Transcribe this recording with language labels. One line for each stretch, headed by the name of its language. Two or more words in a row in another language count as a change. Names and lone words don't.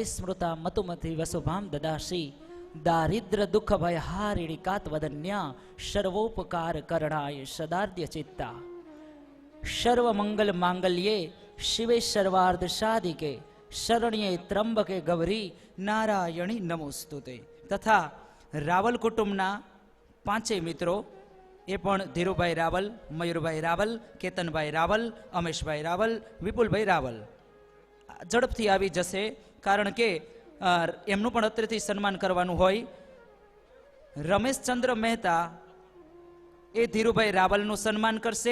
Sanskrit: स्मृता मतुमति वसुभाम ददाशी दारिद्र दुख भय हारिणी कातवदन्या सर्वोपकार करणाय सदार्द्य चित्ता सर्व मंगल मांगल्ये शिवे सर्वार्थ साधिके शरण्ये त्र्यंबके गौरी नारायणी नमोस्तुते.
Gujarati: તથા રાવલ કુટુંબના પાંચે મિત્રો એ પણ ધીરુભાઈ રાવલ, મયુરભાઈ રાવલ, કેતનભાઈ રાવલ, અમેશભાઈ રાવલ, વિપુલભાઈ રાવલ ઝડપથી આવી જશે, કારણ કે એમનું પણ અત્રેથી સન્માન કરવાનું હોય. રમેશચંદ્ર મહેતા એ ધીરુભાઈ રાવલનું સન્માન કરશે.